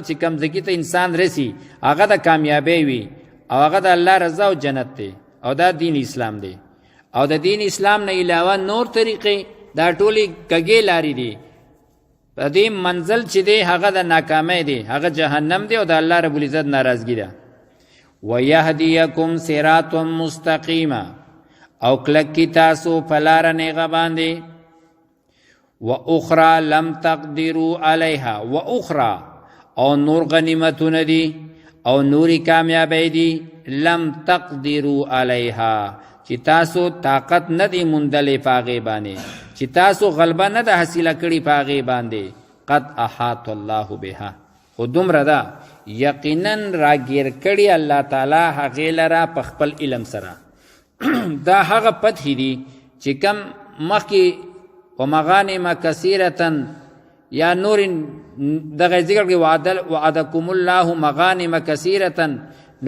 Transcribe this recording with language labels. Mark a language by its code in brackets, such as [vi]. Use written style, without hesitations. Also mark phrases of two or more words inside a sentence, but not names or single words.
[ps] چې کوم ځای ته انسان رسی هغه د کامیابی وي او هغه د الله رضا او جنت دی او دا دین اسلام دی او د دین اسلام نه علاوه نور طریقې دا ټولې کږې لارې دي په دې منزل چې دی هغه د ناکامۍ دی هغه جهنم دی او د [ar] الله رب العزت [ps] ناراضګي ده [ar] ویهدیکم صراطا مستقیما [ps] او کلک کی تاسو په لاره نیغه باندې [ar] و اخرى لم تقدروا علیها و اخرى [ps] او نور غنیمتونه دي او نوری کامیابی دي [ar] لم تقدروا علیها [ps] چې تاسو طاقت نه دی موندلې په هغې باندې چې تاسو غلبه نه ده حاصله کړې په هغې باندې [ar] قد احاط الله بها [ps] خو دومره ده یقینا راګیر کړي [ar] الله تعالی [ps] هغې لره په خپل علم سره دا هغه فتحې دي چې کم مخکې [ar] ومغانم کثیرة [ps] یا نور دغه ذکر کې [ar] وعدکم الله مغانم کثیرة [ps] نو